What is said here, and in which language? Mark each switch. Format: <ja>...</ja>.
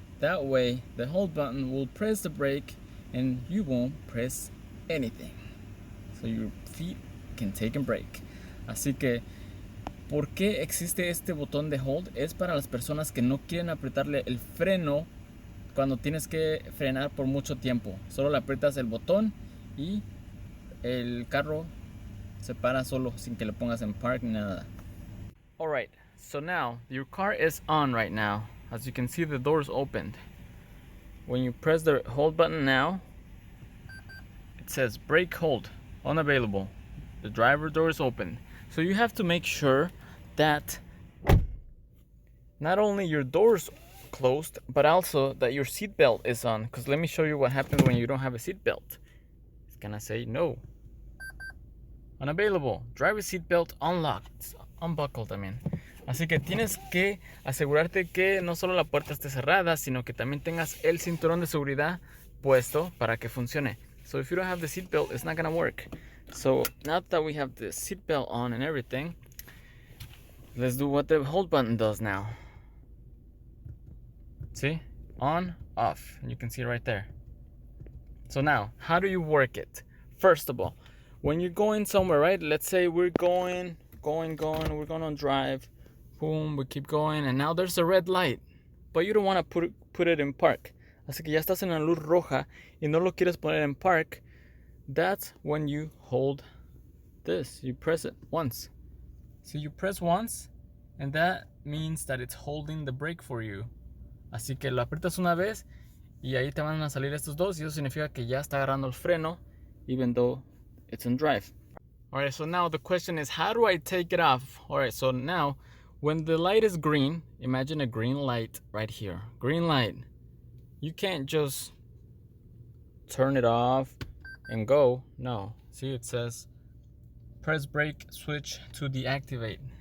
<en>That way the hold button will press the brake and you won't press anything, so your feet can take a break.</en> <es>Así que, ¿por qué existe este botón de hold? Es para las personas que no quieren apretarle el freno cuando tienes que frenar por mucho tiempo. Solo le aprietas el botón y el carro se para solo sin que le pongas en park ni nada.</es> <en>Alright, so now your car is on right now. As you can see, the doors opened. When you press the hold button now, it says brake hold unavailable. The driver door is open. So you have to make sure that not only your door's closed, but also that your seatbelt is on. Because let me show you what happens when you don't have a seatbelt. It's gonna say no. Unavailable. Driver seatbelt unlocked. Unbuckled, I mean.</en> <es>Así que tienes que asegurarte que no solo la puerta esté cerrada, sino que también tengas el cinturón de seguridad puesto para que funcione.</es> <en>So if you don't have the seatbelt, it's not gonna work. So now that we have the seatbelt on and everything, let's do what the hold button does now. See? On, off. You can see it right there. So now, how do you work it? First of all, when you're going somewhere, right? Let's say we're going, we're going on drive. Boom, we keep going, and now there's a red light. But you don't want to put it in park.</en> <es>Así que ya estás en la luz roja y no lo quieres poner en park.</es> <en>That's when you hold this. You press it once. So you press once, and that means that it's holding the brake for you.</en> <es>Así que lo aprietas una vez y ahí te van a salir estos dos, y eso significa que ya está agarrando el freno,</es> <en>even though it's in drive. Alright, so now the question is, how do I take it off? Alright, so now when the light is green, imagine a green light right here. Green light. You can't just turn it off and go. No. See, it says press brake switch to deactivate.</en>